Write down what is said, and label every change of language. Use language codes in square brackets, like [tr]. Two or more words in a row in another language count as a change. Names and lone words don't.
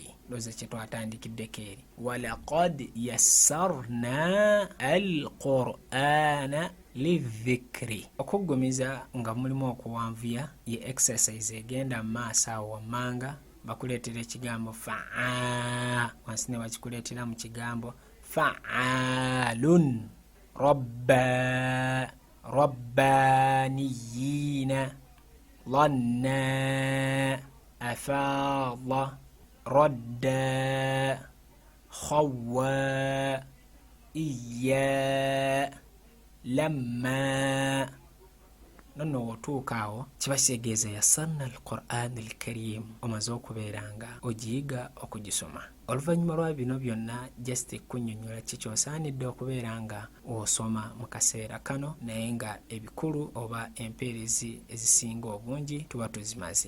[lg] Loza kyetwatandikideko eri [ar] ولقد يسرنا القرآن للذكر. [lg] Okuggumiza nga mulimu okuwanvuya ye exercise egenda mu maaso awo wammanga bakuleetera ekigambo fa'a wansi ne bakikuleetera mu kigambo fa'alun [ar] ربانيين ظنا أفذا ردا خوا إيا لما. [lg] Nono wotuukaawo kiba kitegeeza [ar] يسرنا القرآن الكريم [lg] omaze okubeera nga ogiyiga okugisoma. oluvannyuma lwa bino byonna just kunnyonnyola kikyosaanidde okubeera nga osoma mu kaseera kano, naye nga ebikulu oba empeerezi ezisinga obungi tuba tuzimaze.